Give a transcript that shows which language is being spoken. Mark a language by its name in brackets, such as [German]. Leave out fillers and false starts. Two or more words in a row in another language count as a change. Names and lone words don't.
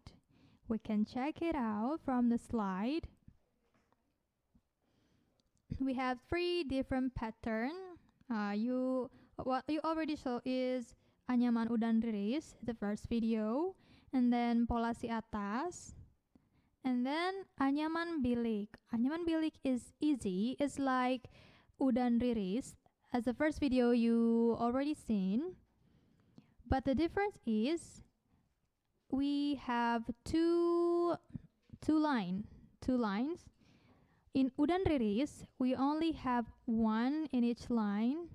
[English] We can check it out from the slide. We have 3 different pattern. What you already saw is anyaman udan riris, the first video, and then polasi atas, and then anyaman bilik. Anyaman bilik is easy. It's like udan riris, as the first video you already seen. But the difference is we have two lines. In udan riris, we only have 1 in each line.